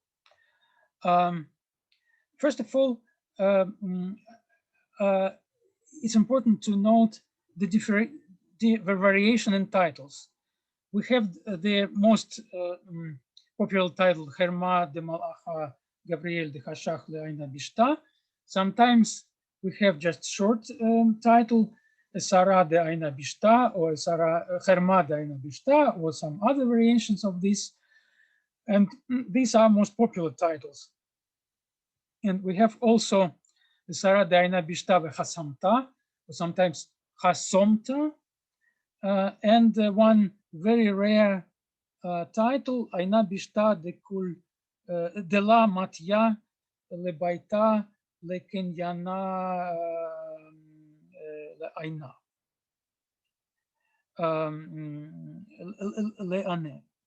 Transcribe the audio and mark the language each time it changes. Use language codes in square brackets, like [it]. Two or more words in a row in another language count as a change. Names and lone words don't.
[en] First of all, it's important to note the variation in titles. We have the most popular title, Herma de Malacha Gabriel de Hashach Le'aina Bishta. Sometimes we have just short title, Esara de Aina Bishta, or Herma de Aina Bishta, or some other variations of this. And these are most popular titles. And we have also Esara de Aina Bishta Hasamta, or sometimes Hasomta, and one very rare title, Aina Bishta de Kul de la Matya le Baita le Kenyana le Aina le Ane.